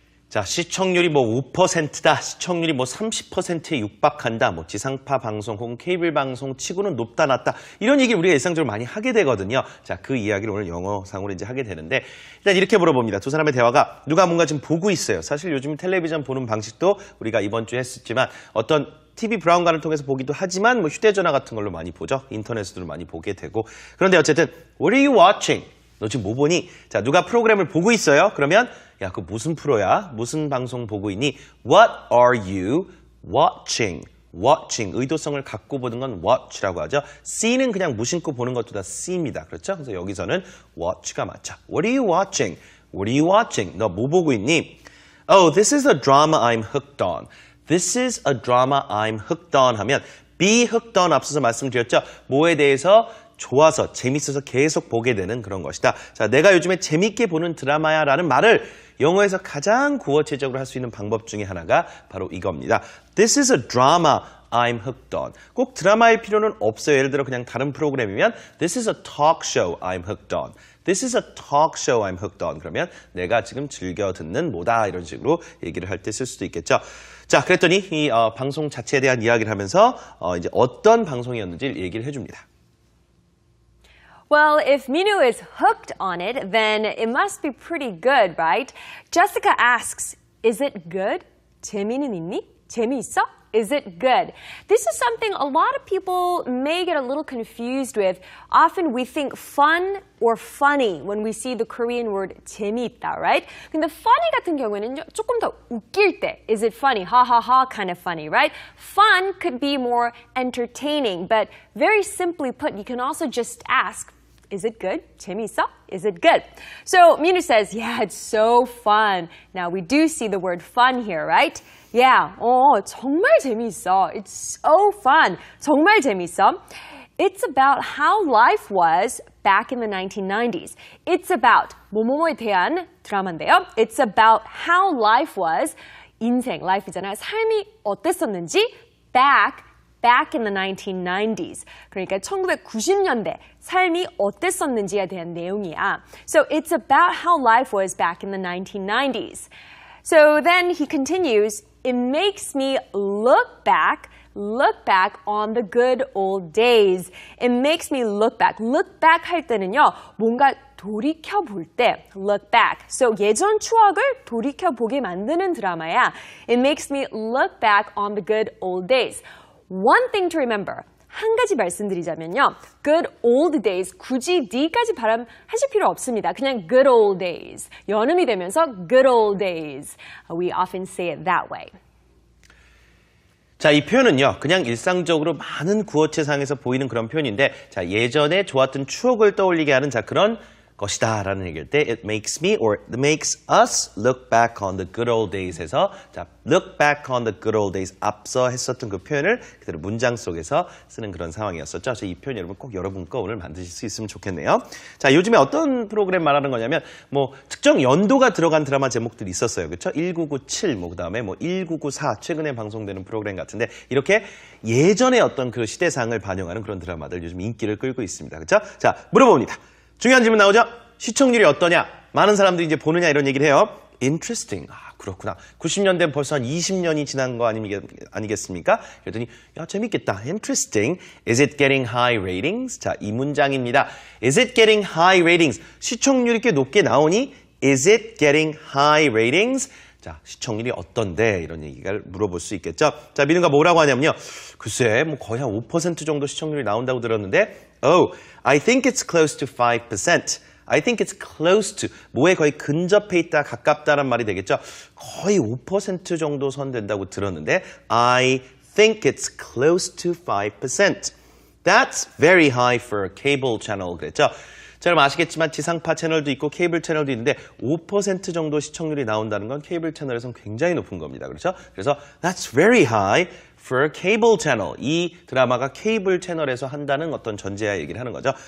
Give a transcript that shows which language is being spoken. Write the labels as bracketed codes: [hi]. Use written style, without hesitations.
[ko] 자, 시청률이 뭐 5%다, 시청률이 뭐 30%에 육박한다, 뭐 지상파 방송 혹은 케이블 방송 치고는 높다, 낮다, 이런 얘기 우리가 일상적으로 많이 하게 되거든요. 자, 그 이야기를 오늘 영어상으로 이제 하게 되는데, 일단 이렇게 물어봅니다. 두 사람의 대화가 누가 뭔가 지금 보고 있어요. 사실 요즘 텔레비전 보는 방식도 우리가 이번 주에 했었지만 어떤 TV 브라운관을 통해서 보기도 하지만 뭐 휴대전화 같은 걸로 많이 보죠. 인터넷으로 많이 보게 되고. 그런데 어쨌든 [en] What are you watching? [ko] 너 지금 뭐 보니? 자, 누가 프로그램을 보고 있어요? 그러면 야, 그 무슨 프로야? 무슨 방송 보고 있니? [en] What are you watching? [ko] watching, 의도성을 갖고 보는 건 watch라고 하죠. see는 그냥 무심코 보는 것도 다 see입니다. 그렇죠? 그래서 여기서는 watch가 맞죠. [en] What are you watching? What are you watching? [ko] 너 뭐 보고 있니? [en] Oh, this is a drama I'm hooked on. This is a drama I'm hooked on [ko] 하면 [en] be hooked on 앞서서 말씀드렸죠. [ko] 뭐에 대해서 좋아서 재밌어서 계속 보게 되는 그런 것이다. 자, 내가 요즘에 재밌게 보는 드라마야 라는 말을 영어에서 가장 구어체적으로 할 수 있는 방법 중에 하나가 바로 이겁니다. [en] This is a drama I'm hooked on. [ko] 꼭 드라마일 필요는 없어요. 예를 들어 그냥 다른 프로그램이면 [en] This is a talk show I'm hooked on. This is a talk show I'm hooked on. [ko] 그러면 내가 지금 즐겨 듣는 뭐다 이런 식으로 얘기를 할 때 쓸 수도 있겠죠. 자, 그랬더니 이 방송 자체에 대한 이야기를 하면서 이제 어떤 방송이었는지 얘기를 해줍니다. [en] Well, if Minu is hooked on it, then it must be pretty good, right? Jessica asks, is it good? [ko] 재미는 있니? 재미있어? [en] Is it good? This is something a lot of people may get a little confused with. Often we think fun or funny when we see the Korean word 재미있다, right? [ko] 근데 funny 같은 경우에는 조금 더 웃길 때, [en] is it funny? Ha ha ha kind of funny, right? Fun could be more entertaining, but very simply put, you can also just ask, is it good? [ko] 재미있어? [en] Is it good? So Minu says, yeah, it's so fun. Now we do see the word fun here, right? Yeah, [ko] 정말 재미있어. [en] It's so fun. [ko] 정말 재미있어. [en] It's about how life was back in the 1990s. It's about [ko] 뭐뭐뭐에 대한 드라마인데요. [en] It's about how life was. [ko] 인생, life이잖아요. 삶이 어땠었는지 [en] back in the 1990s. [ko] 그러니까 1990년대 삶이 어땠었는지에 대한 내용이야. [en] So it's about how life was back in the 1990s. So then he continues, it makes me look back on the good old days. It makes me look back. [ko] Look back 할 때는요, 뭔가 돌이켜 볼 때, look back. So 예전 추억을 돌이켜 보게 만드는 드라마야. [en] It makes me look back on the good old days. One thing to remember. [ko] 한 가지 말씀드리자면요. [en] Good old days. [ko] 굳이 D까지 발음하실 필요 없습니다. [en] 그냥 good old days. [ko] 연음이 되면서 [en] good old days. We often say it that way. [ko] 자, 이 표현은요, 그냥 일상적으로 많은 구어체상에서 보이는 그런 표현인데, 자, 예전에 좋았던 추억을 떠올리게 하는 자, 그런 것이다 라는 얘기일 때 [en] it makes me or it makes us look back on the good old days [ko] 해서 자, look back on the good old days 앞서 했었던 그 표현을 그대로 문장 속에서 쓰는 그런 상황이었었죠. 그래서 이 표현 여러분 꼭 여러분 거 오늘 만드실 수 있으면 좋겠네요. 자, 요즘에 어떤 프로그램 말하는 거냐면 뭐 특정 연도가 들어간 드라마 제목들이 있었어요. 그렇죠? 1997, 뭐 그다음에 뭐 1994 최근에 방송되는 프로그램 같은데 이렇게 예전의 어떤 그 시대상을 반영하는 그런 드라마들 요즘 인기를 끌고 있습니다. 그렇죠? 자, 물어봅니다. 중요한 질문 나오죠? 시청률이 어떠냐? 많은 사람들이 이제 보느냐 이런 얘기를 해요. Interesting. 아, 그렇구나. 90년대 벌써 한 20년이 지난 거 아니겠습니까? 그랬더니 야, 재밌겠다. Interesting. [en] Is it getting high ratings? [ko] 자, 이 문장입니다. [en] Is it getting high ratings? [ko] 시청률이 꽤 높게 나오니 [en] Is it getting high ratings? [ko] 자, 시청률이 어떤데? 이런 얘기를 물어볼 수 있겠죠? 자, 민우가 뭐라고 하냐면요. 글쎄, 뭐 거의 한 5% 정도 시청률이 나온다고 들었는데 [en] Oh, I think it's close to 5%. I think it's close to. [ko] 뭐에 거의 근접해 있다, 가깝다란 말이 되겠죠? 거의 5% 정도 선 된다고 들었는데 [en] I think it's close to 5%. That's very high for a cable channel. [ko] 그랬죠? 자, 여러분 아시겠지만 지상파 채널도 있고 케이블 채널도 있는데 5% 정도 시청률이 나온다는 건 케이블 채널에서는 굉장히 높은 겁니다. 그렇죠? 그래서 [en] that's very high for a cable channel. [ko] 이 드라마가 케이블 채널에서 한다는 어떤 전제하 얘기를 하는 거죠.